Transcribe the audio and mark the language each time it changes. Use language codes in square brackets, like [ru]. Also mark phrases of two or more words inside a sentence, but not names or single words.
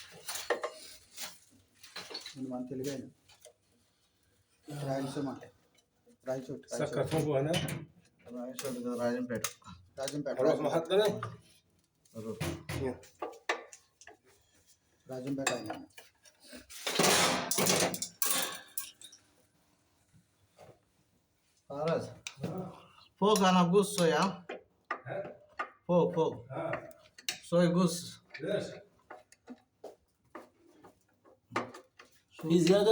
[te] మన తెలుగు రాయలసీమ అంటే రాయచోటి [ar] سكر فوق هنا [te] రాజంపేట. రాజంపేట [ar] خلاص محطة [te] రాజంపేట ఆయన [ar] خلاص فوق انا قص يا فوق فوق ها شوي قص. ليش؟ في زيادة؟